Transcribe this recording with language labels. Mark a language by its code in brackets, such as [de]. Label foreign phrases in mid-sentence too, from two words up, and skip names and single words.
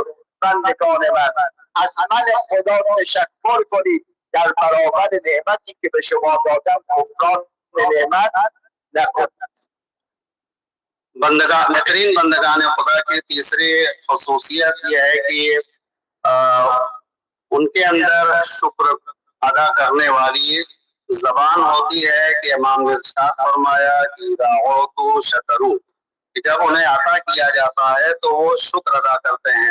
[fa] بندگان من از من خدا تشکر کنید در برابر نعمتی که به شما دادم کفران نعمت نکنید. [ur] بہترین بندگان خدا کی تیسری خصوصیت یہ ہے کہ ان کے اندر شکر ادا کرنے والی زبان ہوتی ہے کہ امام نے ارشاد فرمایا کہ [ar] أعطوا شكروا, [ur] کہ جب انہیں عطا کیا جاتا ہے تو وہ شکر ادا کرتے ہیں.